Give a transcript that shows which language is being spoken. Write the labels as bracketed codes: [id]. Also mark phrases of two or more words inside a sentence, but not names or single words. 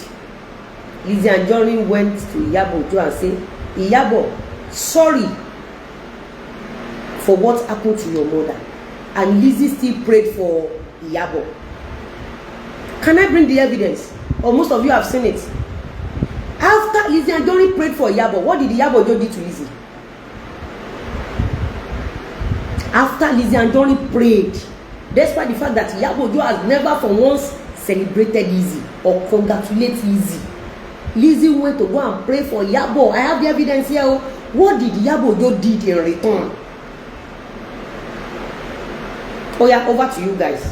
[en] Lizzy Anjorin went to Iyabo Ojo and said, Iyabo, sorry for what happened to your mother. And Lizzy still prayed for Iyabo. Can I bring the evidence? Or most of you have seen it. After Lizzy Anjorin prayed for Iyabo, what did Iyabo Ojo do to Lizzy? After Lizzy Anjorin prayed, despite the fact that Iyabo Ojo has never for once celebrated Lizzy or congratulated Lizzy, Lizzy went to go and pray for Iyabo. I have the evidence here. What did Iyabo Ojo did in return? Oh yeah, over to you guys.